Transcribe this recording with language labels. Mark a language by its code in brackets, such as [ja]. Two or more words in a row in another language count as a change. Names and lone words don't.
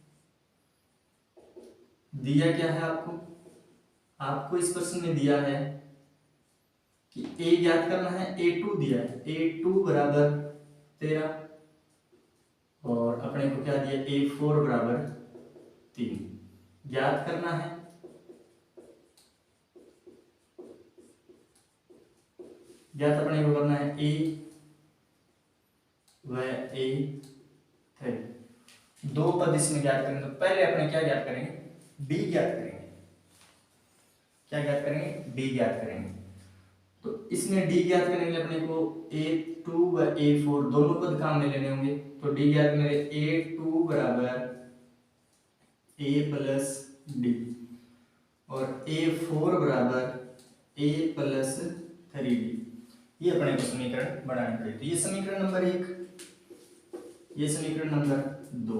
[hi] दिया क्या है आपको इस प्रश्न में दिया है कि a ज्ञात करना है, a2 दिया है, a2 बराबर 13 और अपने को क्या दिया a4 बराबर 3 ज्ञात करना है। ज्ञात अपने को करना है a व a3, 2 पद इसमें ज्ञात करेंगे। तो पहले अपने क्या ज्ञात करेंगे, d ज्ञात करेंगे। क्या ज्ञात करेंगे, d ज्ञात करेंगे। तो इसमें d ज्ञात करने के लिए अपने को a2 व a4 दोनों पद काम में लेने होंगे। तो d ज्ञात करेंगे a2 बराबर a प्लस d और a4 बराबर a प्लस 3d। ये अपने को समीकरण बनानी पड़ेगी। तो ये समीकरण नंबर 1, ये समीकरण नंबर 2।